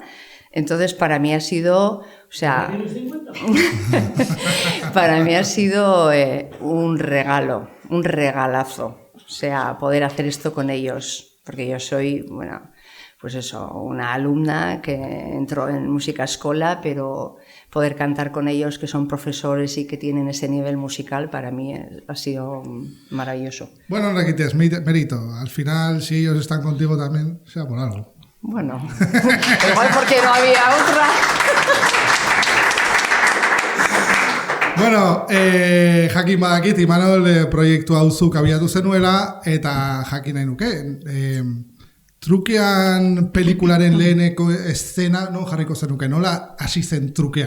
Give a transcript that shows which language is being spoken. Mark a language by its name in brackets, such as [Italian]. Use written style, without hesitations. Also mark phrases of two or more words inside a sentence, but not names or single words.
[Spanish] Entonces para mí ha sido, para mí ha sido un regalo, un regalazo, poder hacer esto con ellos, porque yo soy, bueno, pues eso, una alumna que entró en música escola, pero poder cantar con ellos, que son profesores y que tienen ese nivel musical, para mí ha sido maravilloso. Bueno, Enrique, es mérito. Al final, si ellos están contigo también, sea por algo. Bueno, igual porque no había otra. [Basque] Bueno, jakin badakit, Imanol proiektu hau zuk abiatu zenuela, eta jakin nahi nuke. Trukean pelikularen leheneko eszena, no, jarriko zenuke, nola hasi zen trukean?